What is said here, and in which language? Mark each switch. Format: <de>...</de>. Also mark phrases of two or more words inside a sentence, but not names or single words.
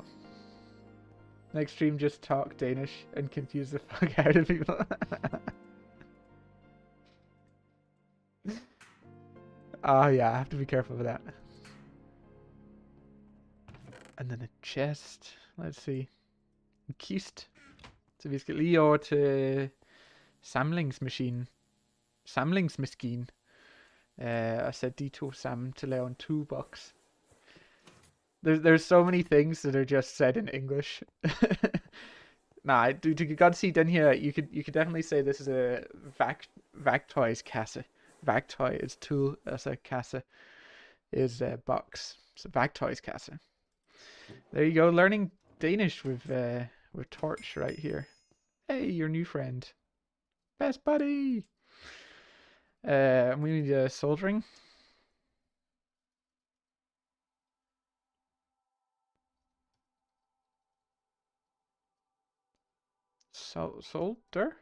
<en>Next stream, just talk Danish and confuse the fuck out of people. Oh yeah, I have to be careful with that. And then a chest. Let's see.</en> <da>En kist. Så vi skal lige over til samlingsmaskinen. Og sætte de to sammen til at lave en toolbox.</da> <en>There's so many things that are just said in English. Nah,</en> <da>du kan godt se den her.</da> <en>You could definitely say this is a værktøjskasse. Værktøj is tool,</en> <da>altså kasse</da> <en>is a box. So værktøjskasse. There you go, learning Danish with Torch right here. Hey, your new friend. Best buddy! We need soldering. Solder?</en>